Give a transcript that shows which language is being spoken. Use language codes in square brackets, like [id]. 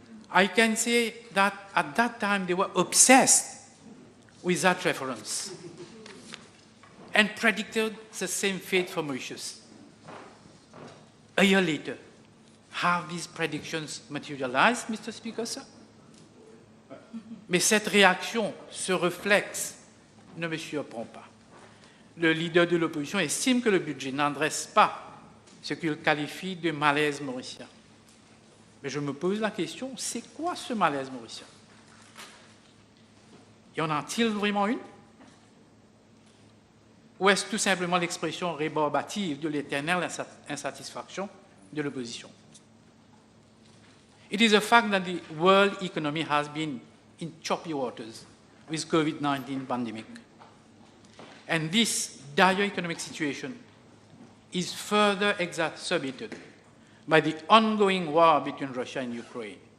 [en] I can say that at that time they were obsessed with that reference and predicted the same fate for Mauritius. A year later, have these predictions materialized, Mr. Speaker, sir? [fr] Mais cette réaction, ce réflexe, ne me surprend pas. Le leader de l'opposition estime que le budget n'adresse pas ce qu'il qualifie de malaise mauricien. Mais je me pose la question, c'est quoi ce malaise mauricien? Y en a-t-il vraiment une? Ou est-ce tout simplement l'expression rébarbative de l'éternelle insatisfaction de l'opposition? [en] It is a fact that the world economy has been in choppy waters with COVID-19 pandemic. And this dire economic situation is further exacerbated by the ongoing war between Russia and Ukraine.